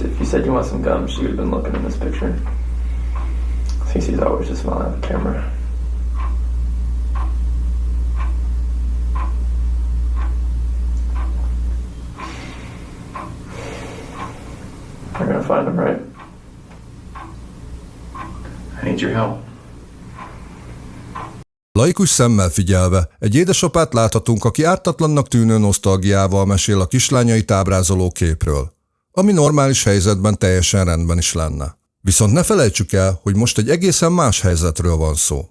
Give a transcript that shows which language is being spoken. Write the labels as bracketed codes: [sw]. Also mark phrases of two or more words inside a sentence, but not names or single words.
[en] If you said you want some gum, she would have been looking in this picture. Cece's always just smiling at the camera. We're gonna find him, right? I need your help. [hu] Laikus szemmel figyelve, egy édesapát láthatunk, aki ártatlannak tűnő nosztalgiával mesél a kislányait ábrázoló képről, ami normális helyzetben teljesen rendben is lenne. Viszont ne felejtsük el, hogy most egy egészen más helyzetről van szó.